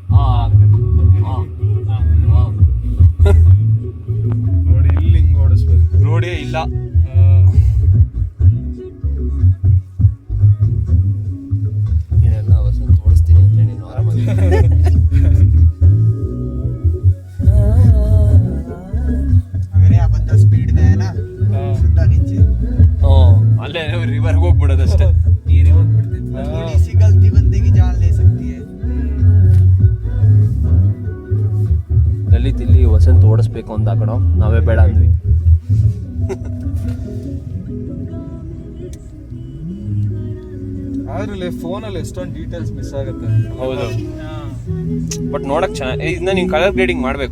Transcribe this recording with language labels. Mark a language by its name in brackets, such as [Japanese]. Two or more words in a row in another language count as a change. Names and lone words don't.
[Kannada] ನೋಡಿ ಇಲ್ಲಿ ಹಿಂಗ್ ಓಡಿಸ್ಬೇಕು. ರೋಡೇ ಇಲ್ಲ. ನೀನೆಲ್ಲ ವಸಂತ ಓಡಿಸ್ತೀನಿ ಅಂದ್ರೆ ನೀನು ಆರಾಮಾಗಿ. [Hindi] अगर यहाँ बंदा स्पीड में है ना सीधा नीचे [Kannada] ಅಲ್ಲೇ ರಿವರ್ಗೆ ಹೋಗ್ಬಿಡೋದಷ್ಟೇ. [Hindi] थोड़ी सी गलती बंदे की जान ले सकती है. [Kannada] ಲಲಿತ್ ಇಲ್ಲಿ ವಸಂತ ಓಡಿಸ್ಬೇಕು ಅಂತ ಕಣೋ, ನಾವೇ ಬೇಡ ಅಂದ್ವಿ. ಆದ್ರೆ ಫೋನಲ್ಲಿ ಎಷ್ಟೊಂದು [English] details miss [Kannada] ಆಗುತ್ತೆ. ಹೌದು, ಬಟ್ ನೋಡಕ್ ಚೆನ್ನಾಗಿ. ಇದನ್ನ ನೀವು [English] color grading [Kannada] ಮಾಡಬೇಕು.